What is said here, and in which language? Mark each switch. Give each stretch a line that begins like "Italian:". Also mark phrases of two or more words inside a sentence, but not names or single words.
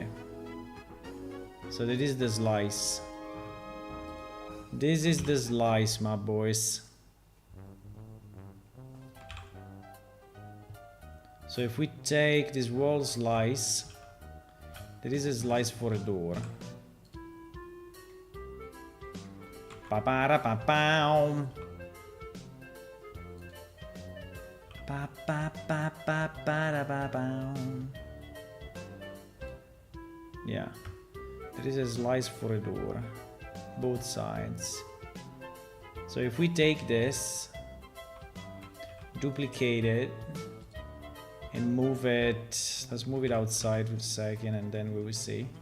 English: So that is the slice. This is the slice, my boys. So if we take this wall slice, there is a slice for a door. Pa-pa-da-pa-pow. Pa-pa-pa-pa-pa-da-pa-pow. Yeah, there is a slice for a door, both sides. So if we take this, duplicate it, and move it, let's move it outside for a second and then we will see.